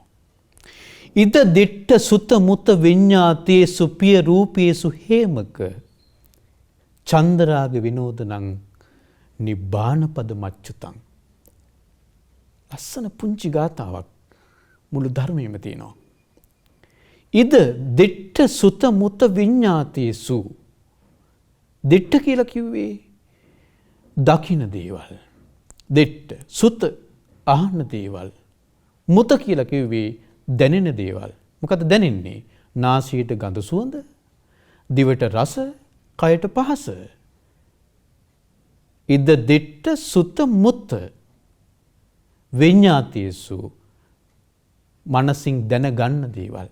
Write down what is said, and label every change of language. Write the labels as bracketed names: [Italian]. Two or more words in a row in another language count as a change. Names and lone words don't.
[Pali] ඉද දිට්ඨ සුත මුත විඤ්ඤාතේසු පිය රූපේසු හේමක චන්දරාග විනෝදනං නිබ්බාන පද මච්චුතං. [Sinhala] ලස්සන පුංචි ගාතාවක් මුළු ධර්මයේම තියෙනවා. [Pali] ඉද දිට්ඨ සුත මුත විඤ්ඤාතේසු. [Sinhala] දිට්ඨ කියලා කිව්වේ දකින්න දේවල්. [Pali] දිට්ඨ සුත [Sinhala] අහන දේවල්. මුත කියලා කිව්වේ දැනෙන දේවල්. මොකද දැනෙන්නේ? නාසයට ගඳ සුවඳ, දිවට රස, කයට පහස. [Pali] ඉද දිට්ඨ සුත මුත විඤ්ඤාතේසු [Sinhala] මනසින් දැනගන්න දේවල්.